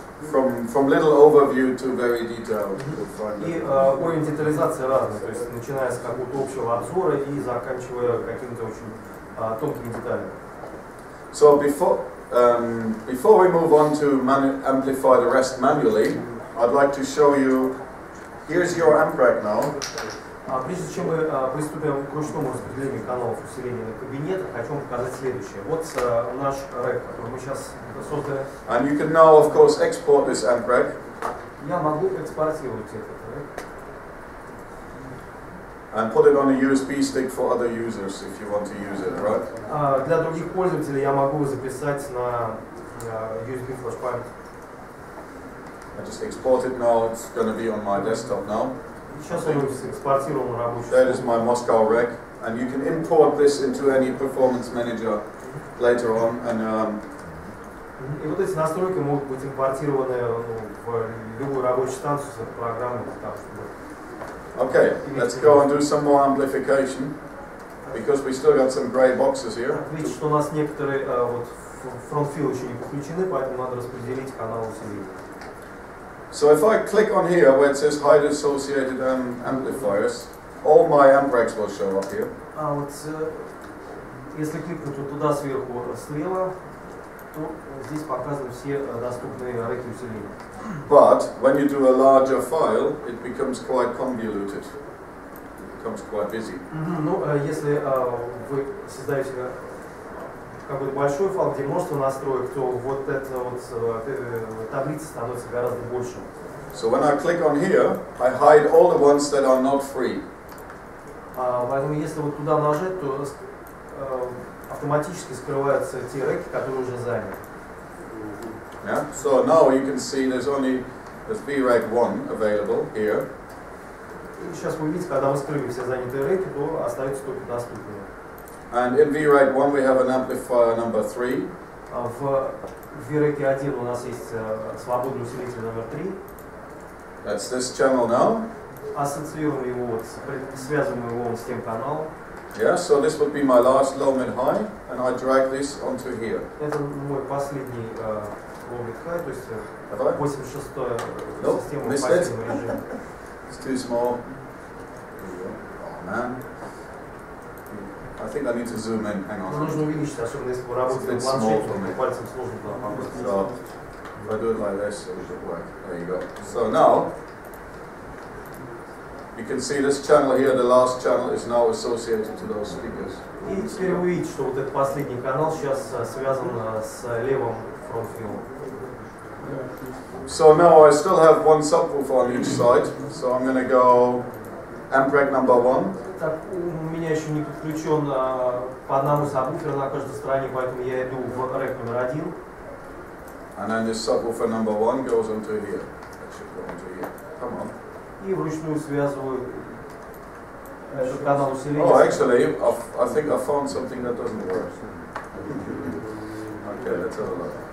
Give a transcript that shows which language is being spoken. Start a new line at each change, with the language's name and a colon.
English: From little overview to very detailed.
Russian: И уровень детализации разный, то есть начиная с какого-то общего обзора и заканчивая какими-то очень тонкими деталями.
English: So before we move on to amplify the rest manually, I'd like to show you, here's your amp rack now.
Russian: Прежде чем мы приступим к ручному распределению каналов усиления на кабинетах, хочу вам показать следующее. Вот наш рэк, который мы сейчас создали.
English: And you can now, of course, export this amp rack.
Russian: Я могу экспортировать этот рэк.
English: And put it on a USB stick for other users if you want to use it, right?
Russian: Для других пользователей я могу записать на USB флеш-память.
English: I just export it now, it's going to be on my desktop now.
Russian: Сейчас он экспортирован на рабочий.
English: That is my Moscow rack, and you can import this into any performance manager later on. And
Russian: и вот эти настройки могут быть импортированы в любую рабочую станцию с этой программой.
English: Okay, let's go and do some more amplification, because we still got some grey boxes here.
Russian: Видите, что у нас некоторые вот фронт-фил еще не подключены, поэтому надо распределить канал усиления.
English: So if I click on here where it says hide associated amplifiers, all my amp racks will show up here.
Russian: А вот если кликнуть вот туда сверху слева, то здесь показаны все доступные рэки усиления.
English: But when you do a larger file, it becomes quite convoluted. It becomes quite busy.
Russian: Ну, если вы создаете какой-то большой файл, где множество настроек, то вот эта вот таблица становится гораздо больше.
English: So when I click on here, I hide all the ones that are not free.
Russian: Поэтому если вот туда нажать, то автоматически скрываются те рэки, которые уже заняты.
English: Yeah. So now you can see there's VRAC 1 available here.
Russian: И сейчас вы видите, когда мы скрыли все занятые рэки, то остаются только доступные.
English: And in VRAC 1 we have an amplifier number 3.
Russian: В VRAC 1 у нас есть свободный усилитель номер 3.
English: That's this channel now.
Russian: Ассоциируем его, связываем его с тем каналом.
English: Yeah, so this would be my last low mid high, and I drag this onto here.
Russian: Это мой последний
English: low mid high,
Russian: то есть 86-я система в пассивном режиме.
English: It's too small. Oh man. I think I need to zoom in. Hang on.
Russian: Нужно увеличить, особенно если вы работаете на планшете, то пальцем сложно туда попасть.
English: So if I do it like this, it should work. There you go. So now you can see this channel here, the last channel, is now associated to those speakers.
Russian: И теперь вы видите, что вот этот последний канал сейчас связан с левым фронт-филом.
English: So now I still have one subwoofer on each side, so I'm going to go amp rack number 1.
Russian: Так, у меня еще не подключен по одному сабвуферу на каждой стороне, поэтому я иду в рэк номер 1.
English: And then this subwoofer number 1 goes onto here. That should go onto here. Come on.
Russian: И вручную связываю этот канал усиления.
English: Oh, actually, I think I found something that doesn't work. Okay, let's have a look.